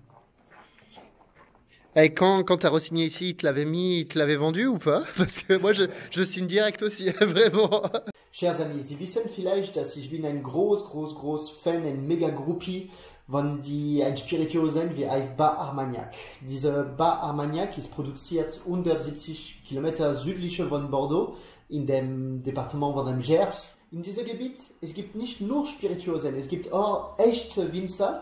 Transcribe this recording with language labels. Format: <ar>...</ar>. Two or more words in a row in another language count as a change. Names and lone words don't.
<fr>Et quand tu as re-signé ici, il te l'avait mis, il te l'avait vendu ou pas? Parce que moi, je signe direct aussi, vraiment. Chers amis,</fr> <de>Sie wissen vielleicht, dass ich bin ein groß Fan, ein mega Groupie von die ein Spirituosen wie heißt Bar Armagnac. Diese Bar Armagnac ist produziert 170 Kilometer südlich von Bordeaux in dem Departement von dem Gers. In diesem Gebiet, es gibt nicht nur Spirituosen, es gibt auch echte Winzer.</de>